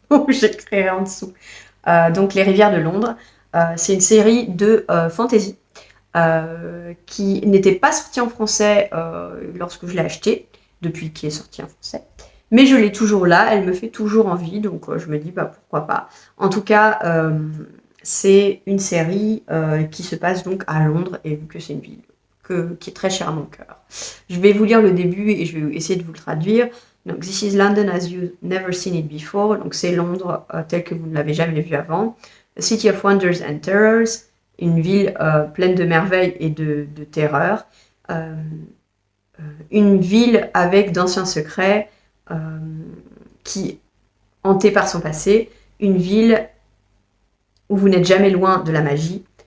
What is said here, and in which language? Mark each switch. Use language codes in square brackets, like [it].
[fr] J'écrirai en dessous. Donc Les Rivières de Londres. C'est une série de fantasy qui n'était pas sortie en français lorsque je l'ai acheté, depuis qu'il est sorti en français. Mais je l'ai toujours là, elle me fait toujours envie, donc je me dis bah pourquoi pas. En tout cas, c'est une série qui se passe donc à Londres, et vu que c'est une ville qui est très chère à mon cœur. Je vais vous lire le début et je vais essayer de vous le traduire. Donc, [en] This is London as you've never seen it before. [fr] Donc, c'est Londres tel que vous ne l'avez jamais vu avant. [en] A city of wonders and terrors. [fr] Une ville pleine de merveilles et de terreurs. Une ville avec d'anciens secrets qui hantée par son passé. Une ville où vous n'êtes jamais loin de la magie.